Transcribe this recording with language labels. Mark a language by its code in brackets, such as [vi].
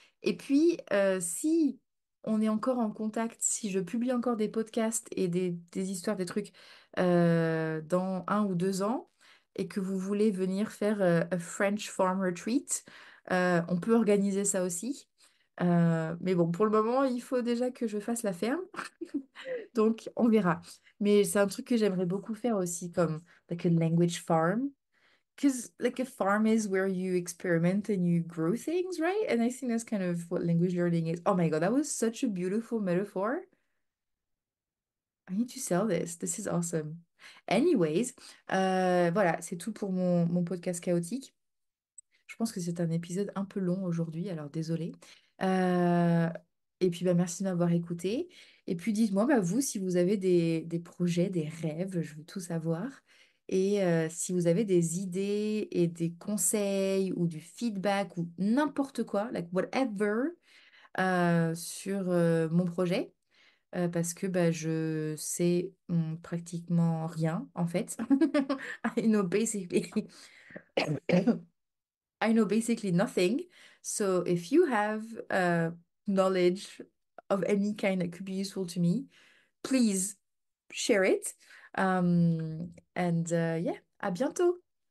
[fr] Et puis, si on est encore en contact, si je publie encore des podcasts et des histoires, des trucs dans 1 ou 2 ans, et que vous voulez venir faire [en] a French Farm Retreat, [fr] on peut organiser ça aussi. Mais bon, pour le moment, il faut déjà que je fasse la ferme, donc on verra. Mais c'est un truc que j'aimerais beaucoup faire aussi, comme [en] like a language farm. Because like a farm is where you experiment and you grow things, right? And I think that's kind of what language learning is. Oh my God, that was such a beautiful metaphor. I need to sell this. This is awesome. [fr] Anyways, voilà, c'est tout pour mon podcast chaotique. Je pense que c'est un épisode un peu long aujourd'hui, alors désolé. Euh, et puis bah, merci de m'avoir écouté. Et puis dites-moi, bah, vous, si vous avez des projets, des rêves, je veux tout savoir. Et si vous avez des idées et des conseils ou du feedback ou n'importe quoi, [en] like whatever, [fr] sur mon projet, parce que bah, je sais pratiquement rien en fait. [en] I know basically I know basically nothing. So if you have knowledge of any kind that could be useful to me, please share it. And yeah, [fr] à bientôt.